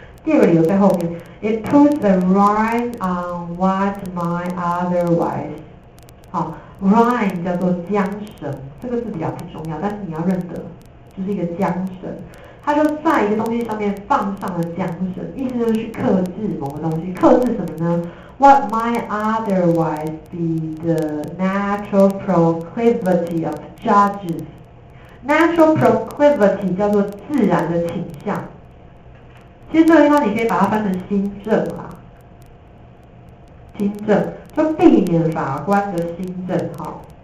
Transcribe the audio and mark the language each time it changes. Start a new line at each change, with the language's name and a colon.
Chinese: 第二个理由在后面 ，
English: It puts a rhyme on what might otherwise，
Chinese: 好 ，rhyme 叫做缰绳，这个字比较不重要，但是你要认得，就是一个缰绳。他就在一个东西上面放上了缰绳，意思就是去克制某个东西，克制什么呢？
English: What might otherwise be the natural proclivity of judges?
Chinese: Natural proclivity 叫做自然的倾向。其实这个地方你可以把它翻成心证啦，心证就避免法官的心证哈。